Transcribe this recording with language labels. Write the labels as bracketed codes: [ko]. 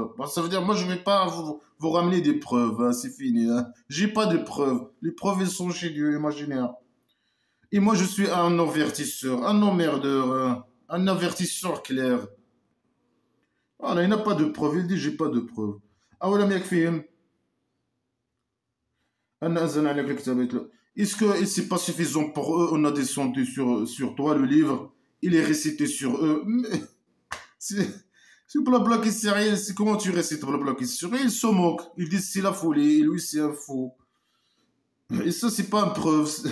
[fr] Bah, ça veut dire, moi je vais pas vous ramener des preuves, hein, c'est fini. Hein. J'ai pas de preuves. Les preuves elles sont chez Dieu, imaginez. Hein. Et moi je suis un avertisseur, un emmerdeur, hein, un avertisseur clair. Voilà, il n'a pas de preuves, il dit j'ai pas de preuves. [ar] أولم يكفيهم أن أنزلنا عليك الكتاب. [fr] Est-ce que c'est pas suffisant pour eux? On a descendu sur toi le livre, il est récité sur eux. C'est blabla qui sait rien. Comment tu récites blabla qui sait rien? Ils se moquent. Ils disent c'est la folie, et lui c'est un faux. Et ça, c'est pas une preuve.